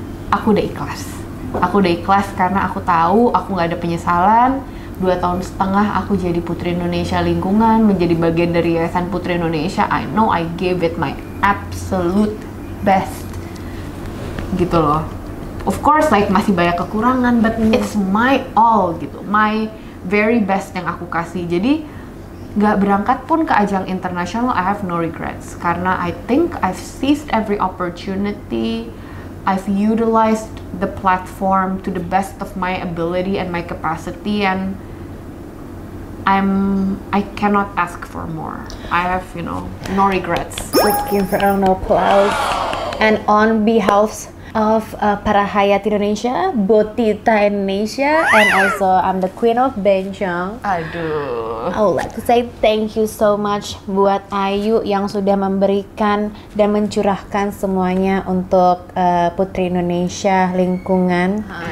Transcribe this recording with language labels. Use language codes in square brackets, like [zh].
[id] Aku udah ikhlas karena aku tahu aku nggak ada penyesalan. 2,5 tahun aku jadi Putri Indonesia Lingkungan, menjadi bagian dari Yayasan Putri Indonesia. [en] I know I gave it my absolute best [id] gitu loh. [en] Of course like [id] masih banyak kekurangan, [en] but it's my all gitu, my very best [id] yang aku kasih. Jadi nggak berangkat pun ke ajang internasional, [en] I have no regrets [id] karena [en] I think I've seized every opportunity. I've utilized the platform to the best of my ability and my capacity, and I cannot ask for more. I have, you know, no regrets. Let's give her an applause. And on behalf of Parahayat Indonesia, Botita Indonesia, and also I'm the Queen of Benjang. Aduh. I would like to say thank you so much [id] buat Ayu yang sudah memberikan dan mencurahkan semuanya untuk Putri Indonesia Lingkungan.